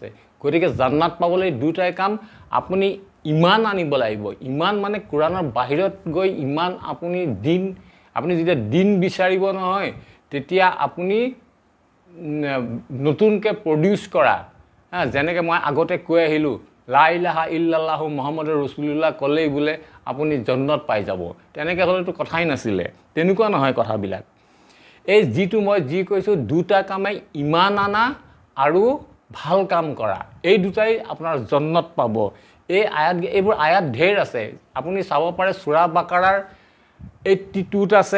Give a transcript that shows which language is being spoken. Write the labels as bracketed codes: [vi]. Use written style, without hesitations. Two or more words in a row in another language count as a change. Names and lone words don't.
[as] গতিকে জান্নাত পাবলৈ দুটাই কাম। আপুনি ইমান আনিব লাগিব। ইমান মানে কোৰাণৰ বাহিৰত গৈ ইমান আপুনি যেতিয়া দিন বিচাৰিব নহয়, তেতিয়া আপুনি নতুনকৈ প্ৰডিউচ কৰা, যেনেকৈ মই আগতে কৈ আহিলোঁ, [ar] لا إله إلا الله محمد رسول الله [as] ক'লেই বোলে আপুনি জন্নত পাই যাব। তেনেকৈ হ'লেতো কথাই নাছিলে। তেনেকুৱা নহয় কথাবিলাক। এই যিটো মই যি কৈছোঁ, দুটা কামেই ইমান আনা আৰু ভাল কাম কৰা, এই দুটাই আপোনাৰ জন্নত পাব। এইবোৰ আয়াত ঢেৰ আছে। আপুনি চাব পাৰে সূৰা বাকাৰাৰ 82ত আছে।